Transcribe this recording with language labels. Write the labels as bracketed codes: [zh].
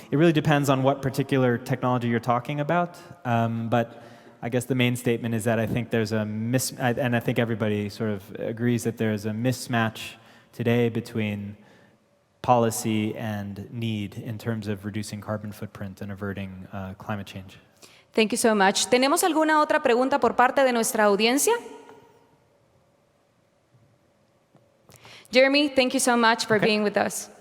[en] It really depends on what particular technology you're talking about, but I guess the main statement is that I think there's and I think everybody sort of agrees that there's a mismatch today between policy and need in terms of reducing carbon footprint and averting climate change. Thank you so much. [es] ¿Tenemos alguna otra pregunta por parte de nuestra audiencia? [en] Jeremy, thank you so much for being with us.